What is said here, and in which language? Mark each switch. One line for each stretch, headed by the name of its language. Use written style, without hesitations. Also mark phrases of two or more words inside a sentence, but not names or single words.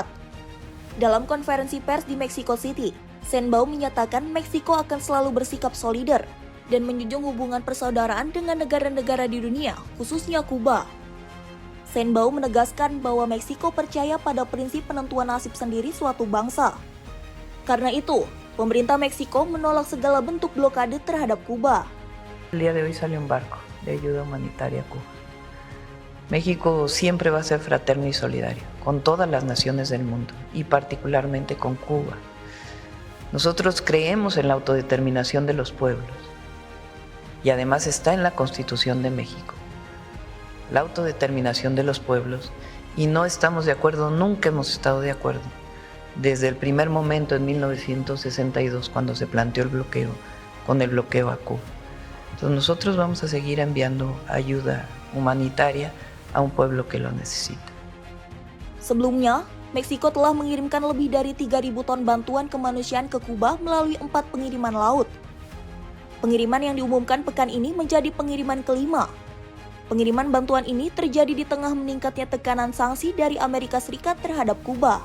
Indonesian: Dalam konferensi pers di Mexico City, Sheinbaum menyatakan Meksiko akan selalu bersikap solider dan menjunjung hubungan persaudaraan dengan negara-negara di dunia, khususnya Kuba. Sheinbaum menegaskan bahwa Meksiko percaya pada prinsip penentuan nasib sendiri suatu bangsa. Karena itu, pemerintah Meksiko menolak segala bentuk blokade terhadap Kuba.
Spanish: El día de hoy sale un barco de ayuda humanitaria a Cuba. México siempre va a ser fraterno y solidario con todas las naciones del mundo y particularmente con Cuba. Nosotros creemos en la autodeterminación de los pueblos y además está en la Constitución de México. La autodeterminación de los pueblos, y no estamos de acuerdo, nunca hemos estado de acuerdo. Desde el primer momento en 1962 cuando se planteó el bloqueo, con el bloqueo a Cuba. Entonces nosotros vamos a seguir enviando ayuda humanitaria a un pueblo que lo necesita.
Indonesian: Sebelumnya, Meksiko telah mengirimkan lebih dari 3.000 ton bantuan kemanusiaan ke Kuba melalui 4 pengiriman laut. Pengiriman yang diumumkan pekan ini menjadi pengiriman kelima. Pengiriman bantuan ini terjadi di tengah meningkatnya tekanan sanksi dari Amerika Serikat terhadap Kuba.